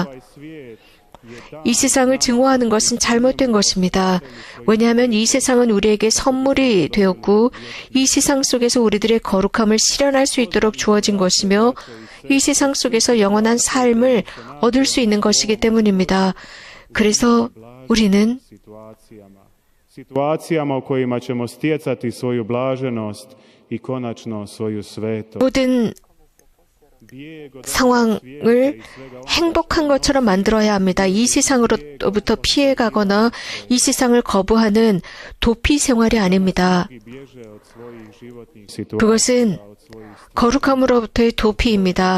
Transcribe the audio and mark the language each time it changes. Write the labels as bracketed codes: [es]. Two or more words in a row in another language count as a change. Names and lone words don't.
[ko] 이 세상을 증오하는 것은 잘못된 것입니다. 왜냐하면 이 세상은 우리에게 선물이 되었고 이 세상 속에서 우리들의 거룩함을 실현할 수 있도록 주어진 것이며 이 세상 속에서 영원한 삶을 얻을 수 있는 것이기 때문입니다. 그래서 우리는 [hr] situacijama u kojima ćemo stjecati svoju blaženost i konačno svoju svetost. [ko] 모든 상황을 행복한 것처럼 만들어야 합니다. 이 세상으로부터 피해가거나 이 세상을 거부하는 도피 생활이 아닙니다. 그것은 거룩함으로부터의 도피입니다.